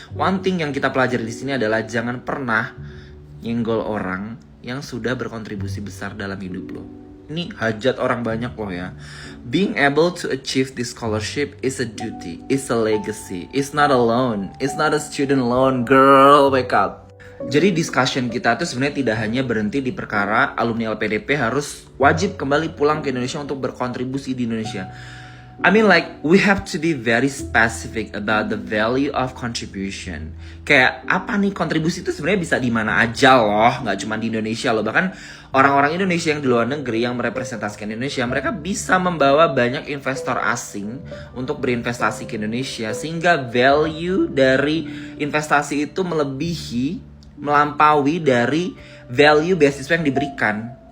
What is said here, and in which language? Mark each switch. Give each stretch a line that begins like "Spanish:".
English: One thing
Indonesian: yang kita pelajari di sini adalah jangan pernah nyenggol orang yang sudah berkontribusi besar dalam hidup lo. Ini hajat orang banyak loh ya.
English: Being able to achieve this scholarship is a duty, is a legacy, it's not a loan, it's not a student loan, girl, wake up.
Indonesian: Jadi discussion kita tuh sebenarnya tidak hanya berhenti di perkara alumni LPDP harus wajib kembali pulang ke Indonesia untuk berkontribusi di Indonesia.
English: I mean like we have to be very specific about the value of contribution.
Indonesian: Kayak apa nih kontribusi itu sebenarnya bisa di mana aja loh, nggak cuma di Indonesia loh. Bahkan orang-orang Indonesia yang di luar negeri yang merepresentasikan Indonesia, mereka bisa membawa banyak investor asing untuk berinvestasi ke Indonesia sehingga value dari investasi itu melampaui dari value beasiswa yang diberikan.